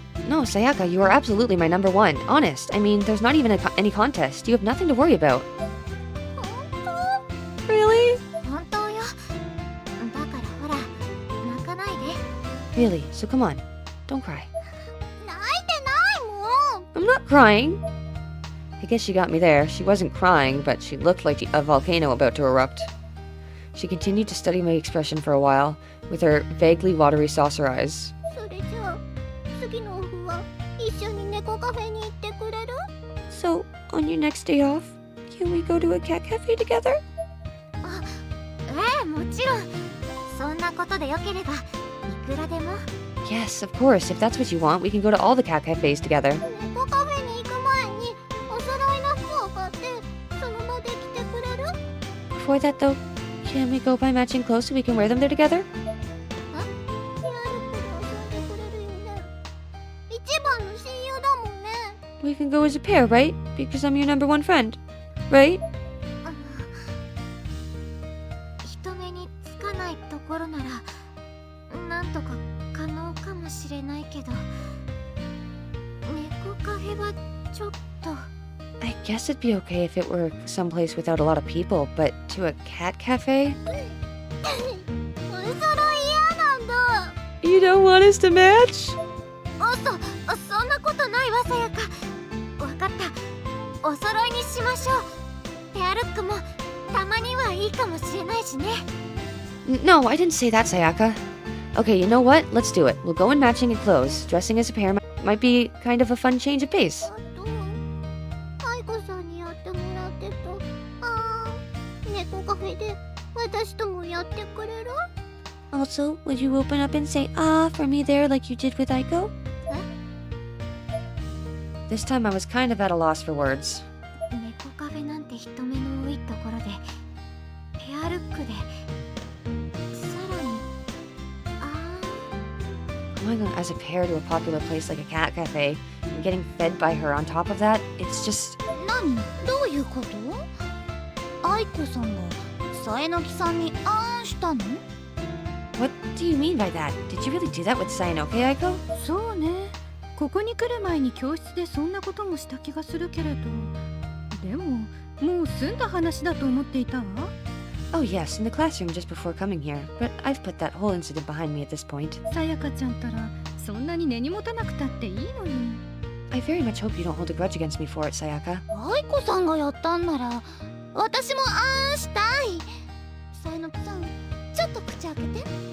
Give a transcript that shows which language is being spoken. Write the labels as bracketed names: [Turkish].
[English] No, Sayaka, you are absolutely my number one. Honest. I mean, there's not even any contest. You have nothing to worry about. [Japanese] 本 [English] Really? [Japanese] 当？本当よ。だからほら、泣かないで。 [English] Really? So come on. Don't cry. [Japanese] 泣いてないもん。 [English] I'm not crying. I guess she got me there. She wasn't crying, but she looked like a volcano about to erupt. She continued to study my expression for a while, with her vaguely watery saucer eyes. [Japanese] それじゃあ、次のオフは一緒に猫カフェに行ってくれる？ [English] So, on your next day off, can we go to a cat cafe together? [Japanese] ええ、もちろん。そんなことでよければ、いくらでも。 [English] Yes, of course. If that's what you want, we can go to all the cat cafes together. [Japanese] 猫カフェに行く前にお揃いの服を買ってその場で着てくれる？ [English] Before that, though, can we go buy matching clothes so we can wear them there together? [Japanese] ペアルックで遊んでくれるよね。一番の親友だもんね。 [English] We can go as a pair, right? Because I'm your number one friend. Right? [Japanese] 人目につかないところならなんとか可能かもしれないけど、猫カフェはちょっと。 [English] I guess it'd be okay if it were someplace without a lot of people, but to a cat cafe? [Japanese] お揃い嫌なんだ。 [English] You don't want us to match? [Japanese] そんなことないわ、さやか。わかった。お揃いにしましょう。ペアルックもたまにはいいかもしれないしね。 [English] No, I didn't say that, Sayaka. Okay, you know what? Let's do it. We'll go in matching in clothes. Dressing as a pair might be kind of a fun change of pace. [Japanese] 愛子さんにやってもらってと。猫カフェで私ともやってくれる？ [English] Also, would you open up and say ah for me there like you did with Aiko? This time I was kind of at a loss for words. [Japanese] 猫カフェなんて人目の多いところでペアルックでさらに [English] Going as a pair to a popular place like a cat cafe and getting fed by her on top of that, it's just... [Japanese] 何？どういうこと？愛子さんがさえのきさんにあんしたの？ [English] What do you mean by that? Did you really do that with Sayanoke, Aiko? [Japanese] そうね。ここに来る前に教室でそんなこともした気がするけれど、でももう済んだ話だと思っていたわ。 [English] Oh yes, in the classroom just before coming here, but I've put that whole incident behind me at this point. [Japanese] さやかちゃんたらそんなに根に持たなくたっていいのに。 [English] I very much hope you don't hold a grudge against me for it, Sayaka. [Japanese] 愛子さんがやったんなら私もあんしたい。さえのきさん、ちょっと口開けて。